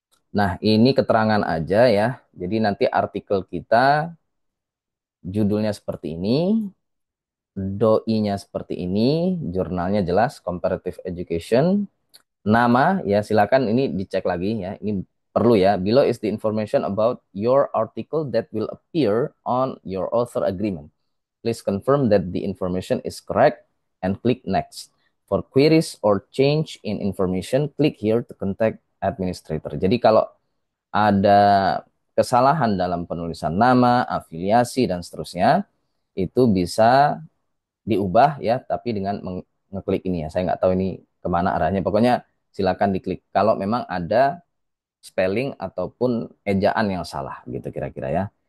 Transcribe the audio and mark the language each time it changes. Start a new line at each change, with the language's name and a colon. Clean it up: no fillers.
Indonesian: Nah, ini keterangan aja ya. Jadi nanti artikel kita judulnya seperti ini, doi-nya seperti ini, jurnalnya jelas Comparative Education. Nama ya silakan ini dicek lagi ya. Ini perlu ya.
English: Below is the information about your article that will appear on your author agreement. Please confirm that the information is correct and click next. For queries or change in information, click here to contact administrator.
Indonesian: Jadi kalau ada kesalahan dalam penulisan nama, afiliasi, dan seterusnya, itu bisa diubah ya, tapi dengan ngeklik ini ya. Saya nggak tahu ini kemana arahnya. Pokoknya silakan diklik. Kalau memang ada spelling ataupun ejaan yang salah, gitu kira-kira ya.